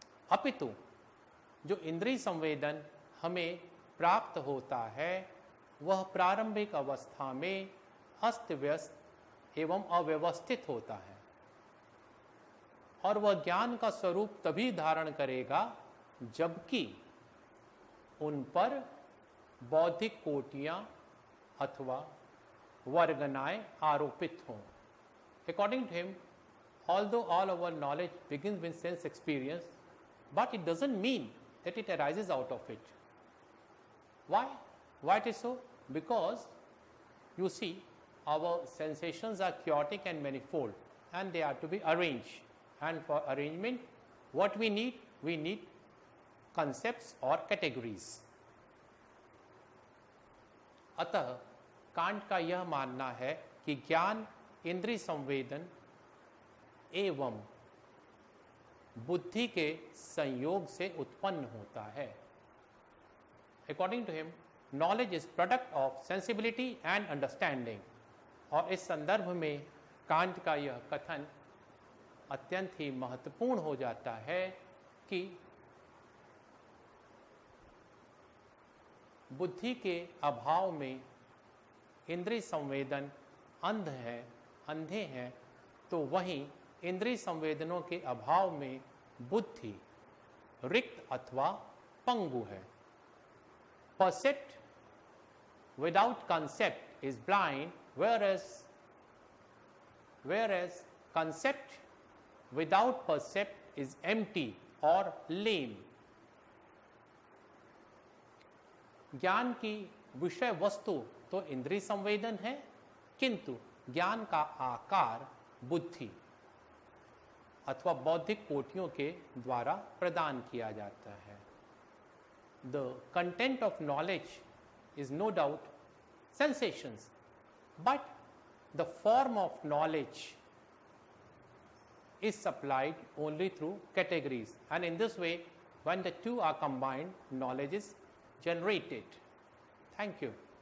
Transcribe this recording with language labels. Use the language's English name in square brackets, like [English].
[Hindi] अपितु जो इंद्रिय संवेदन हमें प्राप्त होता है वह प्रारंभिक अवस्था में अस्त व्यस्त एवं अव्यवस्थित होता है और वह ज्ञान का स्वरूप तभी धारण करेगा जबकि उन पर बौद्धिक कोटियां अथवा वर्गनाएं आरोपित हों. [English] According to him, although all our knowledge begins with sense experience, but it doesn't mean that it arises out of it. Why? Why it is so? Because you see, our sensations are chaotic and manifold, and they are to be arranged. And for arrangement, what we need? We need concepts or categories. [Hindi] अतः can't का यह मानना है कि ज्ञान इंद्रिय संवेदन एवं बुद्धि के संयोग से उत्पन्न होता है. [English] According to him, knowledge is product of sensibility and understanding. [Hindi] और इस संदर्भ में कांट का यह कथन अत्यंत ही महत्वपूर्ण हो जाता है कि बुद्धि के अभाव में इंद्रिय संवेदन अंधे हैं, तो वहीं इंद्रिय संवेदनों के अभाव में बुद्धि रिक्त अथवा पंगु है. [English] Percept without concept is blind, whereas concept without percept is empty or lame. [Hindi] ज्ञान की विषय वस्तु तो इंद्रिय संवेदन है, किंतु ज्ञान का आकार बुद्धि अथवा बौद्धिक कोटियों के द्वारा प्रदान किया जाता है. [English] The content of knowledge is no doubt sensations, but the form of knowledge is supplied only through categories, and in this way when the two are combined, knowledge is generated. Thank you.